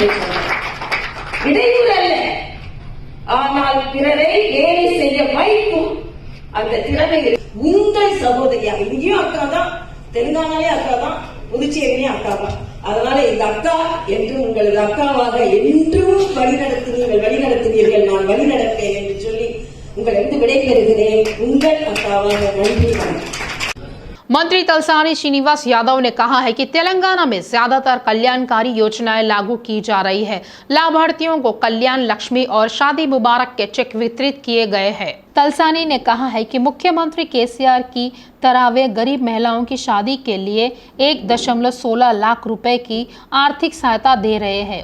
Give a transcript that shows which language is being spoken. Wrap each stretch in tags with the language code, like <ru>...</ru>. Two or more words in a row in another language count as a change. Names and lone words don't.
<ta>இடையூறு அல்ல, ஆனால் பிறரை வேலை செய்ய வைக்கும் அந்த திறமை உங்கள் சகோதரியா. இங்கேயும் அக்கா தான், தெலுங்கானாலே அக்கா தான், புதுச்சேரியிலையும் அக்கா தான். அதனால இந்த அக்கா என்று உங்களது அக்காவாக என்றும் வழிநடத்தினீர்கள், நான் வழிநடப்பேன் என்று சொல்லி உங்களிடம் விடைபெறுகிறேன். உங்கள் அக்காவாக. நன்றி.</ta> <hi>मंत्री तलसानी श्रीनिवास यादव ने कहा है कि तेलंगाना में ज्यादातर कल्याणकारी योजनाएं लागू की जा रही है। लाभार्थियों को कल्याण लक्ष्मी और शादी मुबारक के चेक वितरित किए गए हैं। तलसानी ने कहा है कि मुख्यमंत्री केसीआर की तरह वे गरीब महिलाओं की शादी के लिए 1.16 लाख रुपए की आर्थिक सहायता दे रहे हैं।</hi>